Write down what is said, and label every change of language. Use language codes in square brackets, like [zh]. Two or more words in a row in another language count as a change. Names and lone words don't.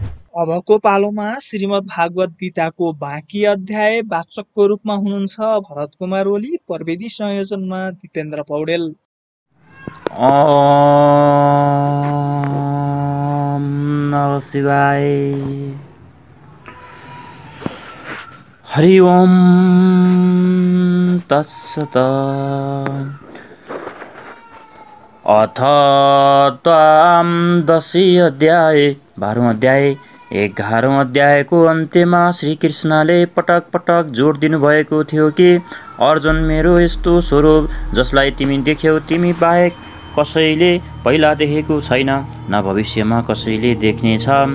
[ne] अबको पालोमा श्रीमद् भागवत गीताको बाँकी अध्याय वाचकको रूपमा हुनुहुन्छ भरत कुमार ओली, प्रविधि संयोजनमा दिपेन्द्र पौडेल। [sa] ओम नमः शिवाय। हरि ओम तत्सत। [ne] अथ द्वादशी अध्याय 12औं अध्याय 11औं अध्यायको अन्त्यमा श्रीकृष्णले पटक पटक जोड दिनुभएको थियो कि अर्जुन, मेरो यस्तो स्वरूप जसलाई तिमी देख्यौ तिमी बाहेक कसैले पहिला देखेको छैन, न भविष्यमा कसैले देख्नेछ।